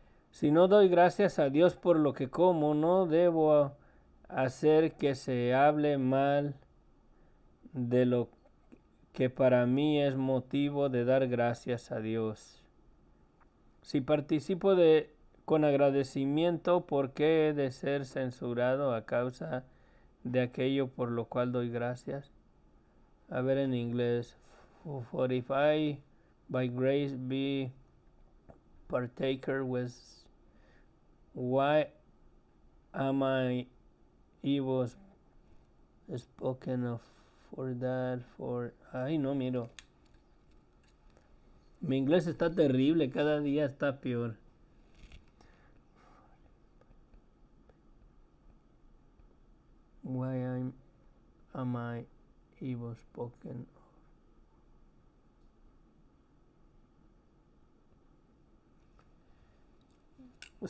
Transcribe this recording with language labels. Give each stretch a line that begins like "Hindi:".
Spanish: Si no doy gracias a Dios por lo que como, no debo hacer que se hable mal de lo que para mí es motivo de dar gracias a Dios. Si participo con agradecimiento, ¿por qué he de ser censurado a causa de aquello por lo cual doy gracias? A ver en inglés.
English: For if I by grace be partaker with, why am I evil spoken of for that, for...
Spanish: Ay, no, miro. Mi inglés está terrible, cada día está peor.
English: Why am I evil spoken of?